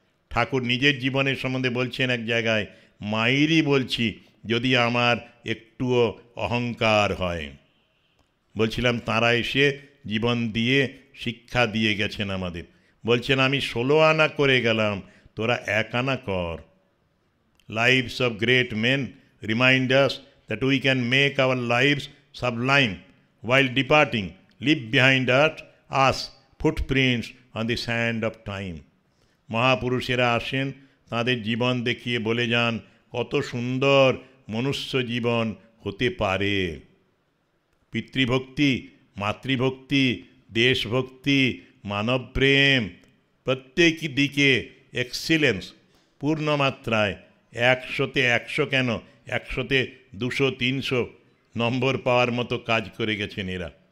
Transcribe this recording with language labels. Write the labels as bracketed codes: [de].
[bn] ঠাকুর নিজের জীবনের সম্বন্ধে বলছেন এক জায়গায়, মায়েরই বলছি যদি আমার একটুও অহংকার হয়। বলছিলাম তাঁরা এসে জীবন দিয়ে শিক্ষা দিয়ে গেছেন আমাদের। বলছেন আমি 16 আনা করে গেলাম, তোরা 1 আনা কর। [en] Lives of great men remind us that we can make our lives sublime. While departing, leave behind us footprints on the sand of time. [bn] মহাপুরুষেরা আসেন, তাদের জীবন দেখিয়ে বলে যান কত সুন্দর মনুষ্য জীবন হতে পারে। পিতৃভক্তি, মাতৃভক্তি, দেশভক্তি, মানবপ্রেম, প্রত্যেক দিকে এক্সিলেন্স পূর্ণ মাত্রায়, 100তে 100 কেন, 100তে 200-300 নম্বর পাওয়ার মতো কাজ করে গেছেন এরা।